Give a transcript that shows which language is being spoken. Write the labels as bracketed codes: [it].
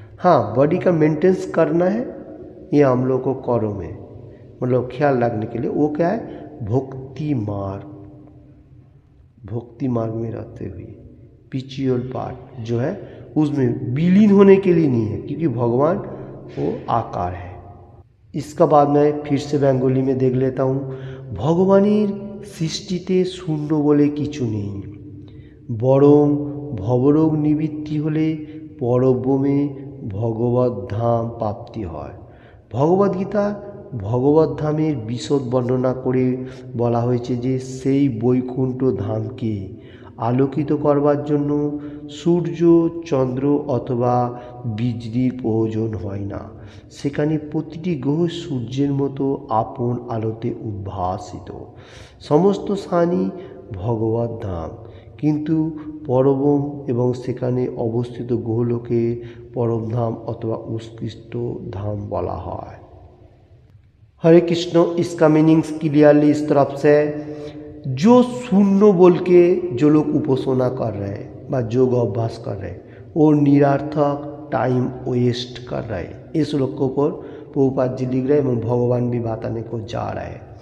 [hi] हाँ, बॉडी का मेंटेनेंस करना है ये हम लोग को करो में मतलब ख्याल रखने के लिए, वो क्या है भक्ति मार्ग में रहते हुए पिचियल पार्ट जो है उसमें विलीन होने के लिए नहीं है, क्योंकि भगवान वो आकार है। इसका बाद मैं फिर से बंगाली में देख लेता हूँ। [bn] भगवाনের সৃষ্টিতে শূন্য বলে কিছু নেই, বরং ভবরোগ নিবৃত্তি হলে পরব্রহ্মে ভগবত ধাম প্রাপ্তি হয়। ভগবদ্গীতা ভগবত ধামের বিশদ বর্ণনা করে বলা হয়েছে যে সেই বৈকুণ্ঠ ধামকে আলোকিত করবার জন্য সূর্য চন্দ্র অথবা বিজলির প্রয়োজন হয় না, সেখানে প্রতিটি গ্রহ সূর্যের মতো আপন আলোতে উদ্ভাসিত। সমস্ত স্থানই ভগবত ধাম, কিন্তু পরব্রহ্ম এবং সেখানে অবস্থিত গ্রহলোকে পরমধাম অথবা [hi] उत्कृष्ट धाम बोला है। हरे कृष्ण। इसका मीनिंग्स क्लियरली इस तरफ से, जो शून्य बोल के जो लोग उपासना कर रहे हैं व योग अभ्यास कर रहे हैं वो निरर्थक टाइम वेस्ट कर रहे हैं। इस श्लोकों पर प्रभुपाद जी लिख रहे हैं एवं भगवान भी बताने को जा रहे हैं।